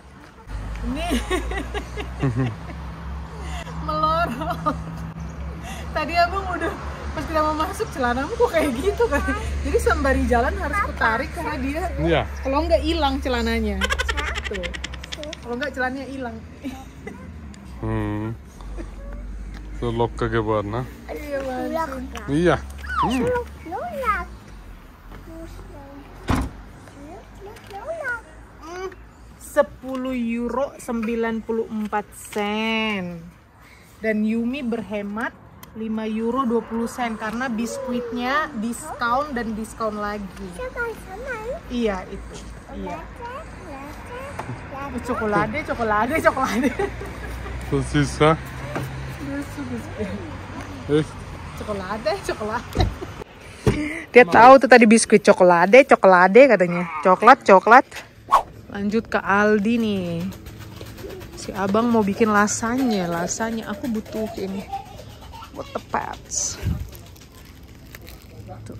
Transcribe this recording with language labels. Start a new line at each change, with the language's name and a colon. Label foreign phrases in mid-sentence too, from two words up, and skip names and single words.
Indonesian: Ini melorot. Tadi abang udah pas kita mau masuk, celanamu kok kayak gitu kan. Jadi sembari jalan harus ketarik karena dia. Iya. Kalau nggak hilang celananya. Tuh. Kalau nggak celananya hilang.
German: So locker geworden, ne?
Indonesian: Iya, Bang. Iya. 10 euro 94 sen. Dan Yumi berhemat 5 euro 20 sen karena biskuitnya diskon dan diskon lagi. Iya, itu. Iya. Cokolade.
German: So süß, ha? Echt?
Indonesian: Cokolade. Dia tahu tuh tadi biskuit cokolade katanya. Coklat. Lanjut ke Aldi nih. Si abang mau bikin lasanya. Aku butuh ini buat tepats. Tuh.